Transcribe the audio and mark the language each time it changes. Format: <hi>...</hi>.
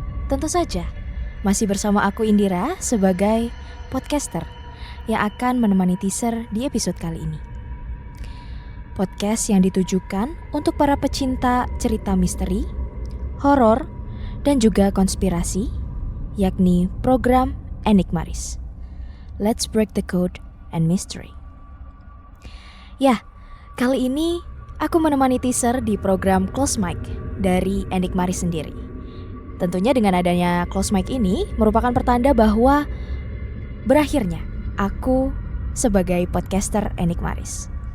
<id>Tentu saja, masih bersama aku Indira sebagai podcaster yang akan menemani teaser di episode kali ini. Podcast yang ditujukan untuk para pecinta cerita misteri, horor, dan juga konspirasi, yakni program Enigmaris.</id> <en>Let's break the code and mystery.</en> <id>Ya, kali ini aku menemani teaser di program Close Mic dari Enigmaris sendiri. Tentunya dengan adanya Close Mic ini merupakan pertanda bahwa berakhirnya aku sebagai podcaster Enigmaris.</id>